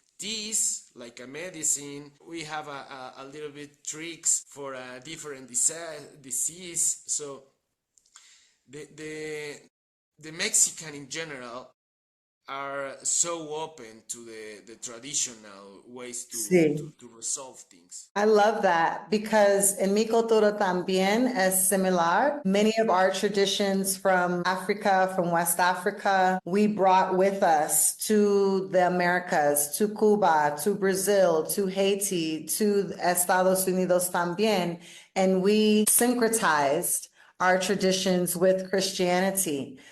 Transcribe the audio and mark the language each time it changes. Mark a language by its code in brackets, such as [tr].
[en] teas, like a medicine. We have a little bit tricks for a different disease. So the Mexican in general are so open to the traditional ways [es] Sí. [en] to resolve things. I love that because [es] en mi cultura también es similar. [en] Many of our traditions from Africa, from West Africa, we brought with us to the Americas, to Cuba, to Brazil, to Haiti, to Estados Unidos también, and we syncretized our traditions with Christianity.